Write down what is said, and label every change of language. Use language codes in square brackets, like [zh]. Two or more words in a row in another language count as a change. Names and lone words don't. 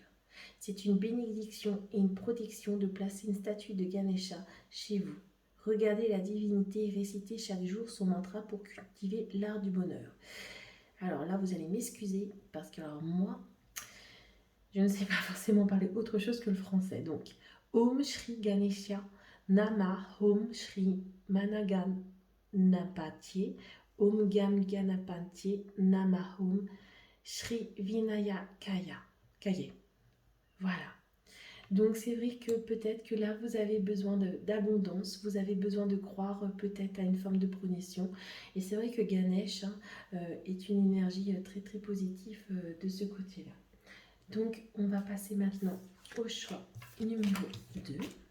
[fr] C'est une bénédiction et une protection de placer une statue de Ganesha chez vous. Regardez la divinité et récitez chaque jour son mantra pour cultiver l'art du bonheur. Alors là, vous allez m'excuser parce que alors moi, je ne sais pas forcément parler autre chose que le français. Donc, [sa] Om Shri Ganesha Nama Om Shri Managanapatye Om Gam Ganapatye Nama Om Shri Vinayakaya. [fr] Voilà. Donc c'est vrai que peut-être que là vous avez besoin d'abondance, vous avez besoin de croire peut-être à une forme de progression. Et c'est vrai que Ganesh est une énergie très très positive de ce côté-là. Donc on va passer maintenant au choix numéro 2.